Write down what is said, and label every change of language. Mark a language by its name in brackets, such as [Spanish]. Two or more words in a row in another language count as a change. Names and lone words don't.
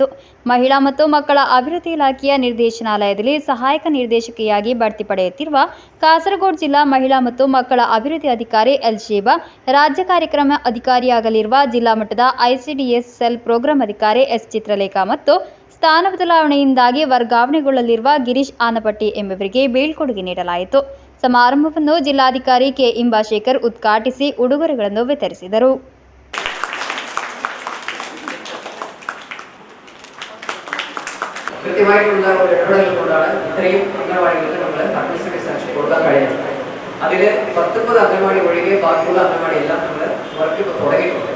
[Kannada] ಮಹಿಳಾ ಮತ್ತು ಮಕ್ಕಳ ಅಭಿವೃದ್ಧಿ ಇಲಾಖೆಯ ನಿರ್ದೇಶನಾಲಯದಲ್ಲಿ ಸಹಾಯಕ ನಿರ್ದೇಶಕಿಯಾಗಿ ಬಡ್ತಿ ಪಡೆಯುತ್ತಿರುವ ಕಾಸರಗೋಡು ಜಿಲ್ಲಾ ಮಹಿಳಾ ಮತ್ತು ಮಕ್ಕಳ ಅಭಿವೃದ್ಧಿ ಅಧಿಕಾರಿ ಎಲ್ ಶೇಬಾ, ರಾಜ್ಯ ಕಾರ್ಯಕ್ರಮ ಅಧಿಕಾರಿಯಾಗಲಿರುವ ಜಿಲ್ಲಾ ಮಟ್ಟದ [English] ICDS Cell Programme [Kannada] ಅಧಿಕಾರಿ ಎಸ್ ಚಿತ್ರಲೇಖಾ ಮತ್ತು ಸ್ಥಾನ ಬದಲಾವಣೆಯಿಂದಾಗಿ ವರ್ಗಾವಣೆಗೊಳ್ಳಲಿರುವ ಗಿರೀಶ್ ಆನಪಟ್ಟಿ ಎಂಬುವರಿಗೆ ಬೀಳ್ಕೊಡುಗೆ ನೀಡಲಾಯಿತು. ಸಮಾರಂಭವನ್ನು ಜಿಲ್ಲಾಧಿಕಾರಿ ಕೆ ಇಂಬಾಶೇಖರ್ ಉದ್ಘಾಟಿಸಿ ಉಡುಗೊರೆಗಳನ್ನು ವಿತರಿಸಿದರು. [Malayalam] കൃത്യമായിട്ടുള്ള ഒരു ഇടപെടൽ കൊണ്ടാണ് ഇത്രയും അംഗൻവാടികൾക്ക് നമ്മൾ [English] administrative sanction [Malayalam] കൊടുക്കാൻ കഴിയുന്നത്. അതിൽ 19 അംഗൻവാടി ഒഴികെ ബാക്കിയുള്ള അംഗൻവാടി എല്ലാം നമ്മൾ വർക്ക് തുടങ്ങിയിട്ടുണ്ട്.